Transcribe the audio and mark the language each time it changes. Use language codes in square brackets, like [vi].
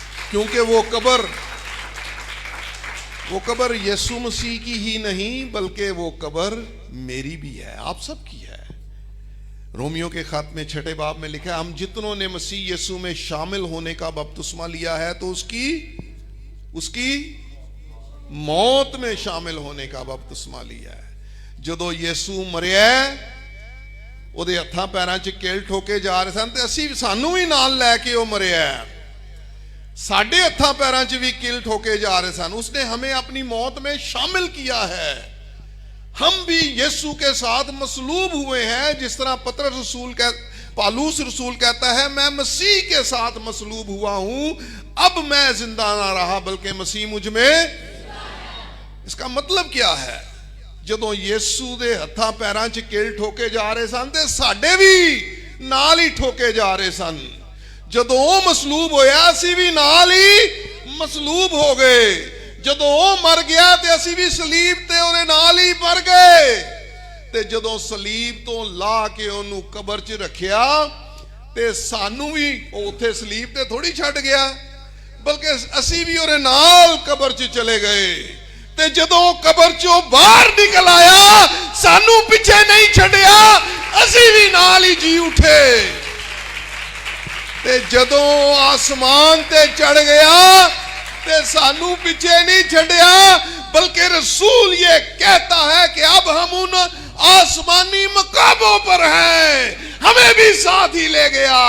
[hi] क्योंकि वो कब्र यीशु मसीह की ही नहीं, बल्कि वो कब्र मेरी भी है, आप सब की है। रोमियो के खत में 6 बाब में लिखा है, हम जितनों ने मसीह यीशु में शामिल होने का बपतिस्मा लिया है, तो उसकी मौत में शामिल होने का बपतिस्मा लिया है। [pa] ਜਦੋਂ ਯਿਸੂ ਮਰਿਆ, ਉਹਦੇ ਹੱਥਾਂ ਪੈਰਾਂ 'ਚ ਕਿਲ ਠੋਕੇ ਜਾ ਰਹੇ ਸਨ, ਤੇ ਅਸੀਂ ਸਾਨੂੰ ਵੀ ਨਾਲ ਲੈ ਕੇ ਉਹ ਮਰਿਆ। ਸਾਡੇ ਹੱਥਾਂ ਪੈਰਾਂ 'ਚ ਵੀ किल ठोके जा रहे सन। [hi] उसने हमें अपनी मौत में शामिल किया है। हम भी यीशु के साथ मसलूब हुए हैं, जिस तरह पालूस रसूल कहता है, मैं मसीह के साथ मसलूब हुआ हूं, अब मैं जिंदा ना रहा बल्कि मसीह मुझ में। इसका मतलब क्या है? [pa] ਜਦੋਂ ਯੀਸ਼ੂ ਦੇ ਹੱਥਾਂ ਪੈਰਾਂ 'ਚ ਕਿਲ ਠੋਕੇ ਜਾ ਰਹੇ ਸਨ, ਤੇ ਸਾਡੇ ਵੀ ਨਾਲ ਹੀ ਠੋਕੇ ਜਾ ਰਹੇ ਸਨ। ਜਦੋਂ ਉਹ ਮਸਲੂਬ ਹੋਇਆ, ਅਸੀਂ ਵੀ ਨਾਲ ਹੀ ਮਸਲੂਬ ਹੋ ਗਏ। ਜਦੋਂ ਉਹ ਮਰ ਗਿਆ, ਤੇ ਅਸੀਂ ਵੀ ਸਲੀਬ ਤੇ ਉਹਦੇ ਨਾਲ ਹੀ ਮਰ ਗਏ। ਤੇ ਜਦੋਂ ਸਲੀਬ ਤੋਂ ਲਾ ਕੇ ਉਹਨੂੰ ਕਬਰ 'ਚ ਰੱਖਿਆ, ਤੇ ਸਾਨੂੰ ਵੀ ਉਹ ਉੱਥੇ ਸਲੀਬ ਤੇ ਥੋੜੀ ਛੱਡ ਗਿਆ, ਬਲਕਿ ਅਸੀਂ ਵੀ ਉਹਦੇ ਨਾਲ ਕਬਰ 'ਚ ਚਲੇ ਗਏ। ਤੇ ਜਦੋਂ ਕਬਰ ਚੋਂ ਬਾਹਰ ਨਿਕਲ ਆਇਆ, ਸਾਨੂੰ ਪਿੱਛੇ ਨਹੀਂ ਛੱਡਿਆ, ਅਸੀਂ ਵੀ ਨਾਲ ਹੀ ਜੀ ਉੱਠੇ। ਤੇ ਜਦੋਂ ਆਸਮਾਨ ਤੇ ਚੜ ਗਿਆ, ਤੇ ਸਾਨੂੰ ਪਿੱਛੇ नहीं ਛੱਡਿਆ, [hi] बल्कि रसूल ये कहता है कि अब हम उन आसमानी मकामों पर हैं, हमें भी साथ ही ले गया।